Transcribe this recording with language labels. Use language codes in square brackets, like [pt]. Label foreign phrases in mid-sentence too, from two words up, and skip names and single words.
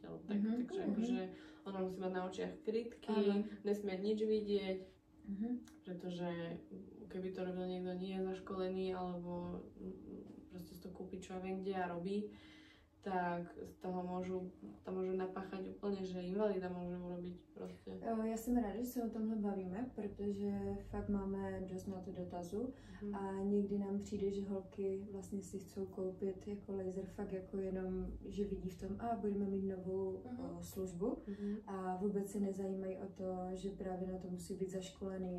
[sk] Takže akože ona musí mať na očiach krytky, nesmie nič vidieť, pretože keby to robil niekto nie je zaškolený, alebo proste si to kúpi čo ja viem kde a robí, tak z toho môžu napáchať úplne, že invalida môže urobiť proste. [cs] Já jsem ráda, že se o tomhle bavíme, protože fakt máme dost na to dotazu a někdy nám přijde, že holky vlastně si chcou koupit jako laser fakt jako jenom, že vidí v tom, budeme mít novou službu a vůbec se nezajímají o to, že právě na to musí být zaškolený, jo?